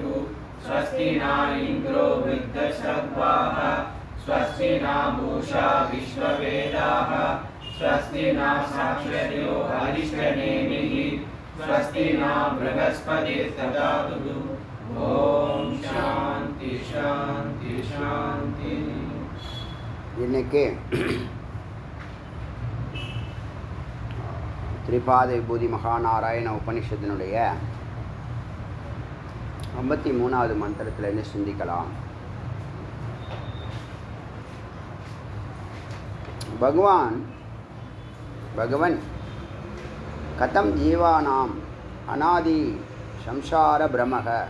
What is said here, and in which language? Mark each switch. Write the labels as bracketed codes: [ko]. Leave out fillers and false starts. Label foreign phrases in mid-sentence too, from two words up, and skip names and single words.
[sa] स्वस्ति न इन्द्रो वृद्धश्रद्धाः स्वस्ति न पूषा विश्ववेदाः स्वस्ति न साक्षर्यो हरिष्ठनेमिः स्वस्ति न बृहस्पतिर्दधातु. ओम शांति शांति शांति. [ta] இன்னைக்கு திரிபாத விபூதி மகாநாராயண உபனிஷத்தினுடைய 53வது மந்திரத்திலிருந்து சிந்திக்கலாம். [sa] भगवन् कथं जीवानाम् अनादि संसार भ्रमक.